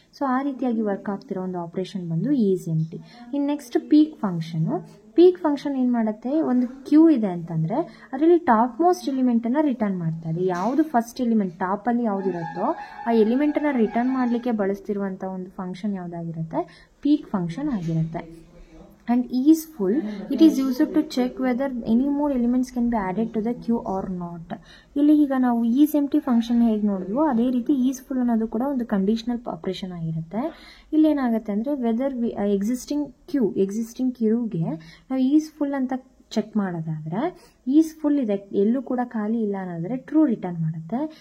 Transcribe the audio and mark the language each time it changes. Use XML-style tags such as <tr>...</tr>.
<kn>So ಆ ರೀತಿಯಾಗಿ work ಆಗ್ತಿರೋ ಒಂದು ಆಪ್ರೇಷನ್ ಬಂದು ಈಸ್ ಎಂಟಿ. ಇನ್ನು next peak function. Peak function ಏನು ಮಾಡುತ್ತೆ, ಒಂದು ಕ್ಯೂ ಇದೆ ಅಂತಂದರೆ ಅದರಲ್ಲಿ ಟಾಪ್ ಮೋಸ್ಟ್ ಎಲಿಮೆಂಟನ್ನು ರಿಟರ್ನ್ ಮಾಡ್ತಾ ಇದೆ. ಯಾವುದು ಫಸ್ಟ್ ಎಲಿಮೆಂಟ್ ಟಾಪಲ್ಲಿ ಯಾವುದಿರುತ್ತೋ ಆ ಎಲಿಮೆಂಟನ್ನು ರಿಟರ್ನ್ ಮಾಡಲಿಕ್ಕೆ ಬಳಸ್ತಿರುವಂಥ ಒಂದು ಫಂಕ್ಷನ್ ಯಾವುದಾಗಿರುತ್ತೆ, ಪೀಕ್ ಫಂಕ್ಷನ್ ಆಗಿರುತ್ತೆ.</kn> <en>And is full, it is used to check whether any more elements can be added to the queue or not.</en> <kn>ಇಲ್ಲಿ ಈಗ ನಾವು ಈಸ್ ಎಂಟಿ ಫಂಕ್ಷನ್ ಹೇಗೆ ನೋಡಿದ್ವೋ ಅದೇ ರೀತಿ ಈಸ್ ಫುಲ್ ಅನ್ನೋದು ಕೂಡ ಒಂದು ಕಂಡೀಷನಲ್ ಆಪರೇಷನ್ ಆಗಿರುತ್ತೆ. ಇಲ್ಲಿ ಏನಾಗುತ್ತೆ ಅಂದರೆ ವೆದರ್ ಎಕ್ಸಿಸ್ಟಿಂಗ್ ಕ್ಯೂಗೆ ನಾವು ಈಸ್ ಫುಲ್ ಅಂತ ಚೆಕ್ ಮಾಡೋದಾದರೆ ಈಸ್ ಫುಲ್ ಇದೆ, ಎಲ್ಲೂ ಕೂಡ ಖಾಲಿ ಇಲ್ಲ ಅನ್ನೋದಾದರೆ ಟ್ರೂ ರಿಟರ್ನ್ ಮಾಡುತ್ತೆ.</kn>